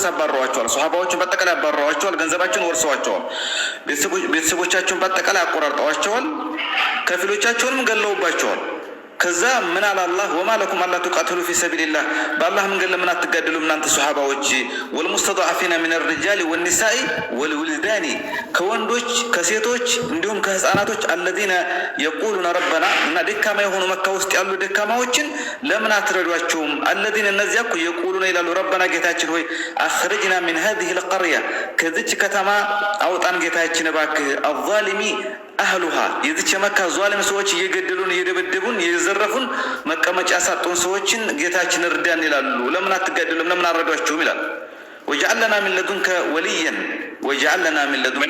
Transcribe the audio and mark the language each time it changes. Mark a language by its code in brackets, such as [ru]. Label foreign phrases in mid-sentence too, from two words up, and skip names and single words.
[am] አባረዋቸዋል። ሱሐባዎችን በአጠቃላይ አባረዋቸዋል። ገንዘባቸውን ወርሰዋቸዋል። ቤተሰቦቻቸውን በአጠቃላይ አቆራርጠዋቸዋል። ከፊሎቻቸውንም ገለውባቸዋል። ከዛ ምን አለ አላህ [ar] وما لكم لا تقاتلون في سبيل الله [am] በአላህ መንገድ ለምን አትጋደሉም እናንተ ሱሐባዎች [ar] والمستضعفين من الرجال والنساء والولدان [am] ከወንዶች ከሴቶች እንዲሁም ከህፃናቶች [ar] الذين يقولون ربنا [am] እና ደካማ የሆኑ መካ ውስጥ ያሉ ደካማዎችን ለምን አትረዷቸውም? الذين እነዚያ እኮ يقولون ይላሉ ረበና ጌታችን ሆይ [ar] أخرجنا من هذه القرية [am] ከዚች ከተማ አውጣን ጌታችን እባክህ [ar] الظالم أهلها [am] የዚች መካ ዟሊም ሰዎች እየገደሉን እየደበደቡን እየዘረፉን መቀመጫ ያሳጡን ሰዎችን ጌታችን እርዳን ይላሉ። ለምን አትጋደሉም? ለምን አረዷቸውም ይላል። [ar] وجعل لنا من لدنك وليا وجعل لنا من لدنك